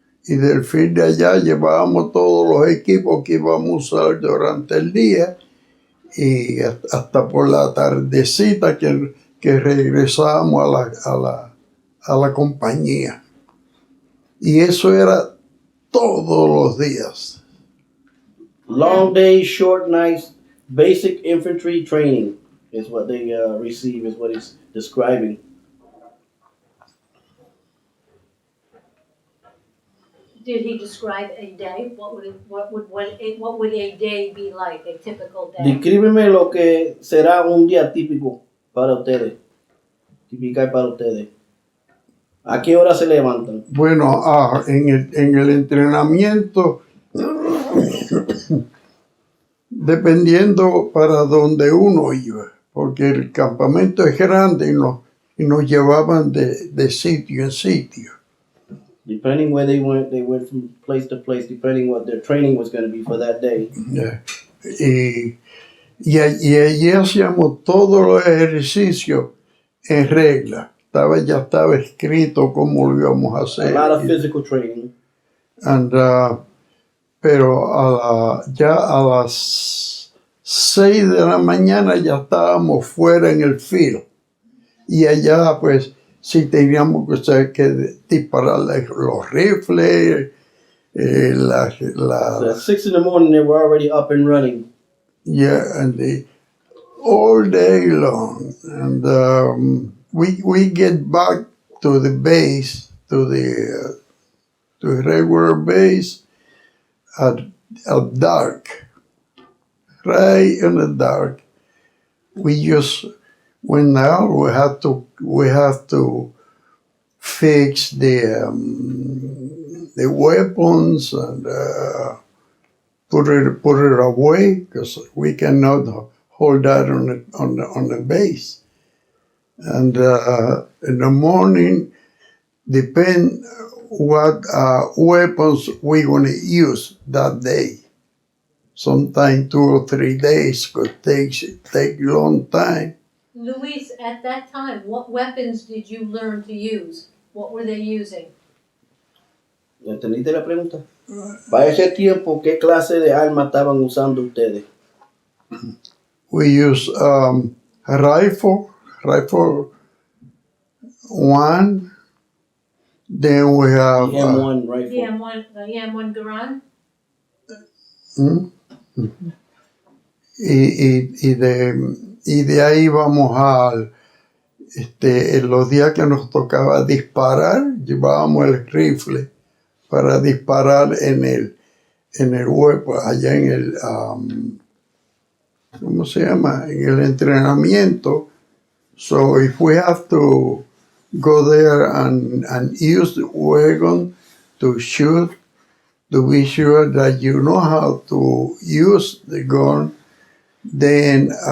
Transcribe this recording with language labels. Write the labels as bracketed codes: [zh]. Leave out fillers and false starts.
[es] Y del field de allá llevábamos todos los equipos que íbamos a usar durante el día. Y hasta por la tardecita que regresábamos a la compañía. Y eso era todos los días. [en] Long days, short nights, basic infantry training is what they receive, is what he's describing. Did he describe a day? What would a day be like? A typical day? [es] Descríbeme lo que será un día típico para ustedes. Típica para ustedes. ¿A qué hora se levantan? Bueno, en el entrenamiento, dependiendo para donde uno iba, porque el campamento es grande y nos llevaban de sitio en sitio. [en] Depending where they went from place to place, depending what their training was going to be for that day. [es] Y y allí hacíamos todos los ejercicios en regla. Ya estaba escrito cómo lo íbamos a [en] A [es] hacer. [en] lot of physical training. [es] And, pero ya a las 6 de la mañana ya estábamos fuera en el field. Y allá, pues, sí teníamos que disparar los rifles, [en] So at 6 in the morning, they were already up and running. yeah, and all day long. And we get back to the base, to the regular base at dark, right in the dark. We just went out. We have to fix the weapons and put it away because we cannot hold that on the base. And in the morning, depend what weapons we're going to use that day. Sometimes 2 or 3 days could take long time. Luis, at that time, what weapons did you learn to use? What were they using? ¿Entendiste la pregunta? Para ese tiempo, ¿qué clase de arma estaban usando ustedes? We use a rifle one. Then we have The M1 rifle. The M1 Garand? [es] y de ahí vamos en los días que nos tocaba disparar, llevábamos el rifle para disparar en el hueco, allá en el, ¿cómo se llama? En el entrenamiento. [en] So if we have to go there and use the weapon to shoot, to be sure that you know how to use the gun, then